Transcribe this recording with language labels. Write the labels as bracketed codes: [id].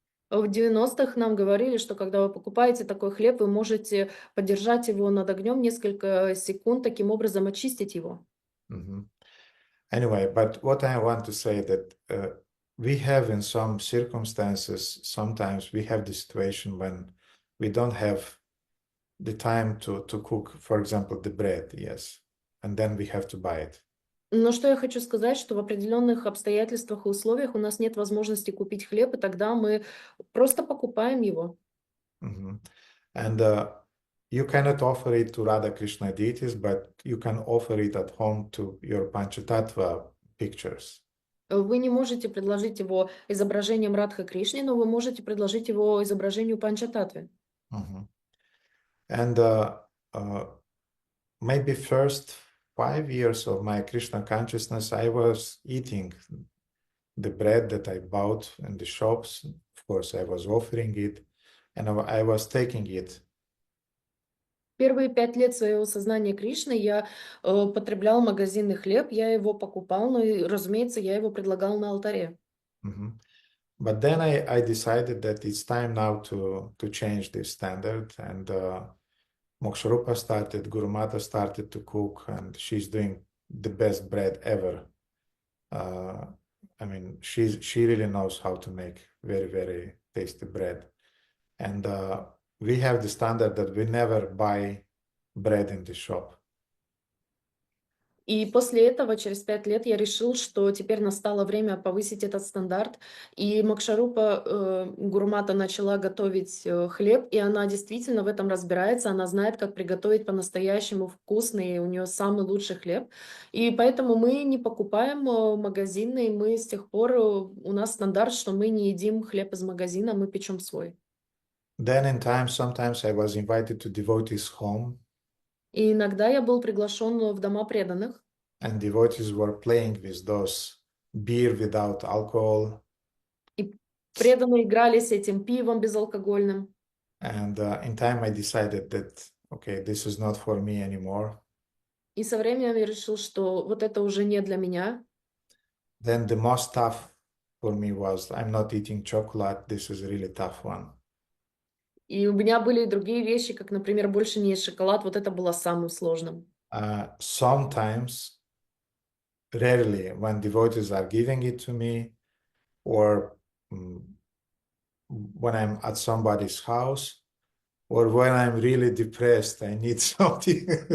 [ru] В 90-х нам говорили, что когда вы покупаете такой хлеб, вы можете подержать его над огнем несколько секунд, таким образом очистить его. [en] Anyway, but what I want to say that we have in some circumstances, sometimes we have the situation when we don't have the time to cook, for example, the bread, yes, and then we have to buy it. [ru] Но что я хочу сказать, что в определенных обстоятельствах и условиях у нас нет возможности купить хлеб, и тогда мы просто покупаем его. [en] And you cannot offer it to Radha Krishna deities, but you can offer it at home to your Panchatattva pictures. [ru] Вы не можете предложить его изображением Радха Кришны, но вы можете предложить его изображению Панчататвы. [en] And maybe first 5 years of my Krishna consciousness, I was eating the bread that I bought in the shops. Of course, I was offering it, and I was taking it. [ru] Первые 5 лет своего сознания Кришны я потреблял магазинный хлеб, я его покупал, но, разумеется, я его предлагал на алтаре. [en] But then I decided that it's time now to change this standard, and Moksharupa started, Guru Mata started to cook, and she's doing the best bread ever. I mean, she really knows how to make very, very tasty bread. And we have the standard that we never buy bread in the shop. [ru] И после этого, через 5 лет, я решил, что теперь настало время повысить этот стандарт. И Мокшарупа Гурумата начала готовить хлеб, и она действительно в этом разбирается. Она знает, как приготовить по-настоящему вкусный, у нее самый лучший хлеб. И поэтому мы не покупаем магазинный, мы с тех пор, у нас стандарт, что мы не едим хлеб из магазина, мы печем свой. [en] Then in time, sometimes I was invited to devotees' home. [ru] И иногда я был приглашен в дома преданных. [en] And devotees were playing with those beer without alcohol. [ru] И преданные играли с этим пивом безалкогольным. [en] And in time, I decided that, okay, this is not for me anymore. [ru] И со временем я решил, что вот это уже не для меня. [en] Then the most tough for me was I'm not eating chocolate. This is a really tough one. [ru] И у меня были и другие вещи, как, например, больше не есть шоколад. Вот это было самым сложным. [en] Sometimes, rarely, when devotees are giving it to me, or when I'm at somebody's house, or when I'm really depressed, I need something.